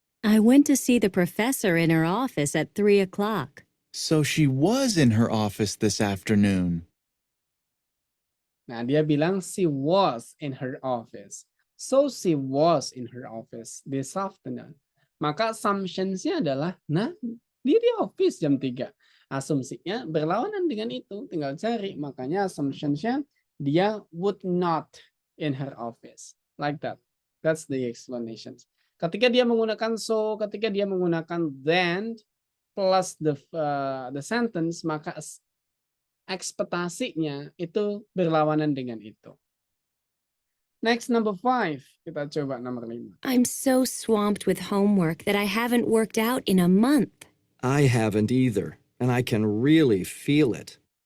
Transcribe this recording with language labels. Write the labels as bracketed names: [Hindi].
[English] I went to see the professor in her office at 3 o'clock. So she was in her office this afternoon. [Indonesian] Nah, dia bilang [English] she was in her office. So she was in her office this afternoon. [Indonesian] Maka assumptions-nya adalah, nah, dia di office jam 3. Asumsinya berlawanan dengan itu, tinggal cari. Makanya assumptions-nya dia [English] would not in her office. Like that. That's the explanations. [Indonesian] Ketika dia menggunakan so, ketika dia menggunakan then, [English] plus the sentence, [Indonesian] maka ekspektasinya itu berlawanan dengan itu. [English] Next, number 5. [Indonesian] Kita coba nomor 5. [English] I'm so swamped with homework that I haven't worked out in a month. I haven't either, and I can really feel it.